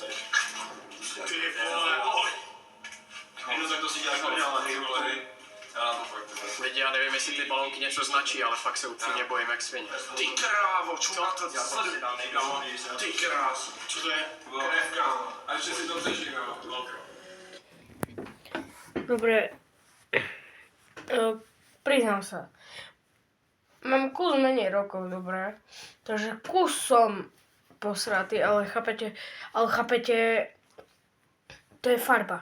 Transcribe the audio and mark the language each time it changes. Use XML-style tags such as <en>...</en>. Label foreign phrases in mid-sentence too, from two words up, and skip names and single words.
<cs>Ty vole, oj. No tak to si děláš Ty vole, hej. Já na to fakt. Lidi, já nevím, jestli ty balónky něco značí, ale fakt se upřímně bojím jak svině. Ty krávo, čo na to sleduj. Ty krásu, čo to je? Krev, kámo. A ještě si to řeším, jo.</cs> <sk>Dobre. Priznám sa. Mám kus menej rokov, dobre. Takže kus som posratý, ale chápete, to je farba.</sk>